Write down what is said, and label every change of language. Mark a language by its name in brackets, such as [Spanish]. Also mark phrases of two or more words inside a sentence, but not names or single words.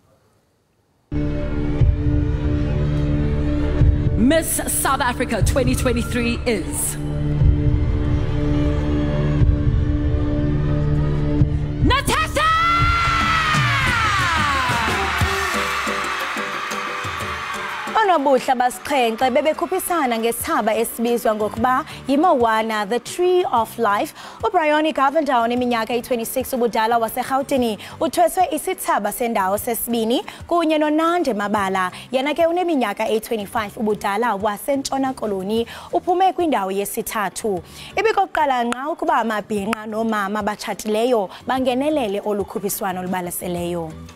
[English] Miss South Africa 2023 is Natasha! [Xhosa] Onobuhle basixhenxe bebekhuphisana ngesithaba esibizwa ngokuba yiMoana the Tree of Life. uBrian Govender oneminyaka eyi-26 ubudala waseGauteng uthweswe isithaba sendawo sesibini kunye noNande Mabala yena ke uneminyaka eyi-25 ubudala waseNtshona Koloni uphume kwindawo yesithathu. Ibikokuqala nqa ukuba amabhinqa nomama abatshatileyo bangenelele olukhuphiswano olubalaseleyo.